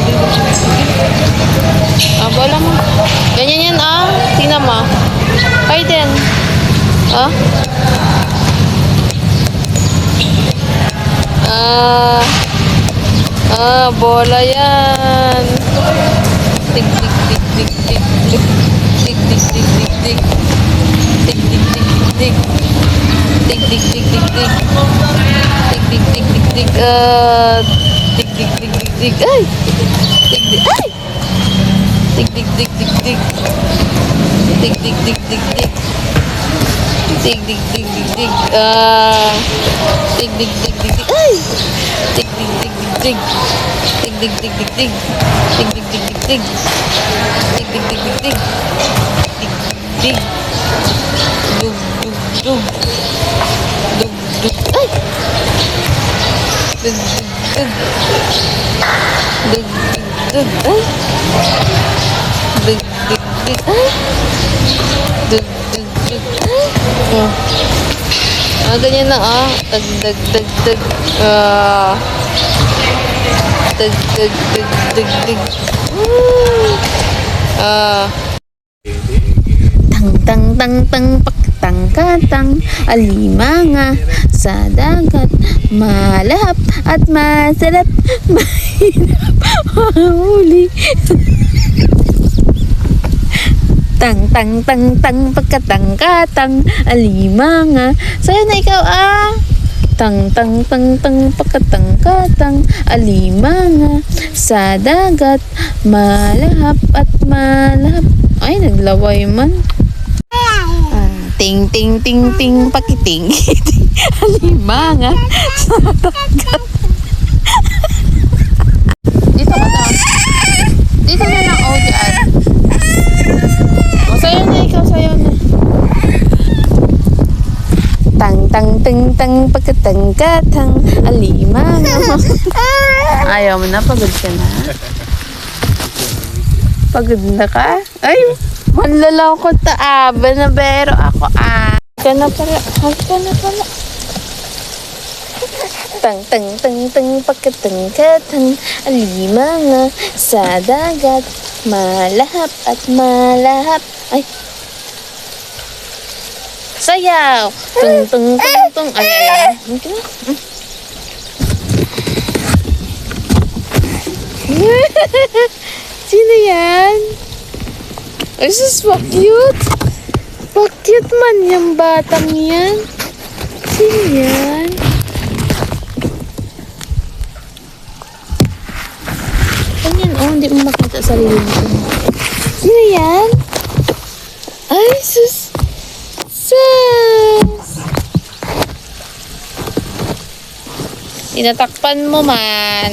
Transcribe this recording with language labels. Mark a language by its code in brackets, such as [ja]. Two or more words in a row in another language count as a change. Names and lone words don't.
[tl] Ah, bola mo. Ganyan yan, ah. Tingnan mo. Ay, din. Ah. Bola yan. Tik, tik, tik, tik, tik, tik. Tik, tik, tik, tik, tik. Tik, tik, tik, tik, tik. Tik, tik, tik, tik, tik. Tik, tik, tik, tik, tik. Tik, tik, tik, tik, tik. Ay! Tik, tik, ay! Tik, tik, tik, tik, tik. Tik, tik, tik, tik, tik. Tik, tik, tik, tik, tik. Tik, tik, tik, tik, tik. Ay! Tik, tik, tik, tik, tik. Tik, tik, tik, tik, tik. Tik, tik, tik, tik, tik. Tik, tik, tik, tik, tik. Tik, tik. Dug, dug, dug. Dug, dug. Ay! Dug, dug, dug. Dug, dug, dug. Ay! Dug, dug, dug. Ay! Dug, dug, dug. Ay! Ganyan na, ah. Dag, dag, dag, dag. Dag, dag, dag, dag, dag. Tang, tang, tang, tang, paktang, katang, alimanga, sa dagat, malahap at masarap, mahirap, mahuli. Tang, tang, tang, tang, pagkatang, katang, alimanga. Sa'yo na ikaw, ah. Tang, tang, tang, tang, pagkatang, katang, alimanga, sa dagat, malahap at malahap. Ay, naglaway man. Ting, ting, ting, ting, pakiting, kiting, alimanga, sa dagat. Dito ka na. Dito na lang, oh, dyan. O, sayo na, ikaw, sayo na. Tang, tang, tang, tang, pagkatang, katang, alimanga. Ayaw mo na, pagod ka na. Pagod na ka? Ay, manlalakot ta, na pero ako, Ka na pala, ka na pala. Tang, tang, tang, tang, pagkatang, katang, alimanga, sa dagat, malahap at malahap. Ay, sayaw! Tung, tung, tung, tung. Ay, ay, ay. Okay. Sino yan? Ay, sus, pa-cute. Pa-cute man yung batang yan. Sino yan? Ganyan, oh, hindi mo makita sarili mo. Sino yan? Ay, sus. Sus. Tinatakpan mo man.